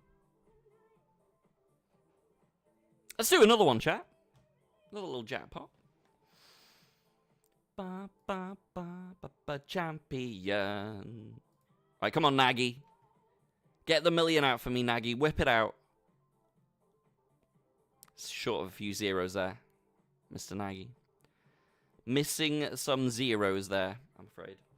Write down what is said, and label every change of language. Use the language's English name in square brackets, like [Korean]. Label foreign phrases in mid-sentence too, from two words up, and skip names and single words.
[English] Let's do another one, chat. Another little jackpot. Ba, ba, ba, ba, ba, champion. Right, come on, Nagy. Get the million out for me, Nagy. Whip it out. Short of a few zeros there, Mr. Nagy. Missing some zeros there, I'm afraid.